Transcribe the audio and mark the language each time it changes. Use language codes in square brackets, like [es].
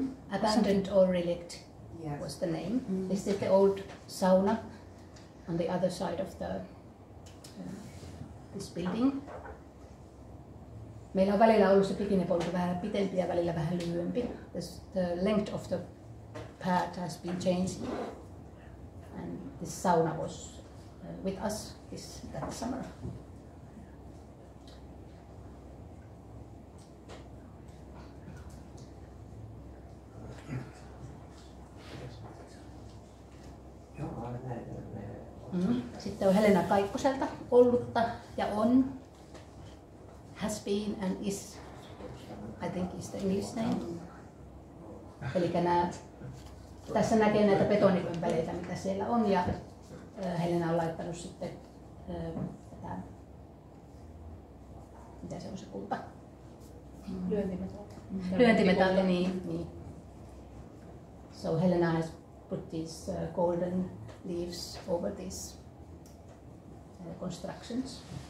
[en] Abandoned or relict was the name. This is the old sauna on the other side of this building. [fi] Meillä on välillä ollut se pikinepolku vähän pitempi ja välillä vähän lyhyempi. [en] The length of the path has been changing, and this sauna was with us that summer. [fi] Sitten on Helena Kaikkoselta ollutta ja on, [en] has been and is, I think is the English name. [fi] Eli tässä näkee näitä betonipömpeleitä, mitä siellä on, ja Helena on laittanut sitten tätä, mitä se on se kulta? Lyöntimetalli, niin. [en] So Helena has put these golden leaves over these constructions.